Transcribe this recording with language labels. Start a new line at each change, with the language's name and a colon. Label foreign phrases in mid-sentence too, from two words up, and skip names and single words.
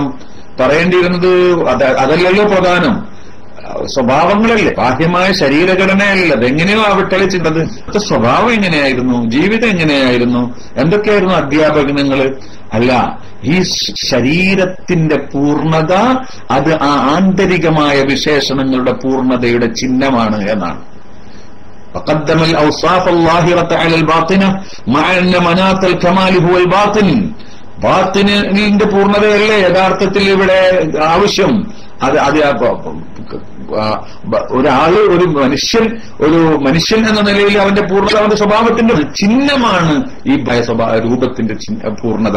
Malayalam: പറയേണ്ടിയിരുന്നത് അതല്ലല്ലോ പ്രധാനം, സ്വഭാവങ്ങളല്ലേ, ബാഹ്യമായ ശരീരഘടനയല്ല. അതെങ്ങനെയോ ആവട്ടെ ചിന്തത് സ്വഭാവം എങ്ങനെയായിരുന്നു, ജീവിതം എങ്ങനെയായിരുന്നു, എന്തൊക്കെയായിരുന്നു അധ്യാപനങ്ങൾ? അല്ല, ഈ ശരീരത്തിന്റെ പൂർണ്ണത അത് ആ ആന്തരികമായ വിശേഷണങ്ങളുടെ പൂർണ്ണതയുടെ ചിഹ്നമാണ് എന്നാണ്.
Arabic: فقدم الأوصاف الظاهرة على الباطنة مع أن مناط الكمال هو الباطن.
Malayalam: ബാത്തിനിന്റെ പൂർണ്ണതയല്ലേ യഥാർത്ഥത്തിൽ ഇവിടെ ആവശ്യം. ഒരാള് ഒരു മനുഷ്യൻ എന്ന നിലയിൽ അവന്റെ പൂർണ്ണത അവന്റെ സ്വഭാവത്തിന്റെ ചിഹ്നമാണ് ഈ രൂപത്തിന്റെ പൂർണ്ണത.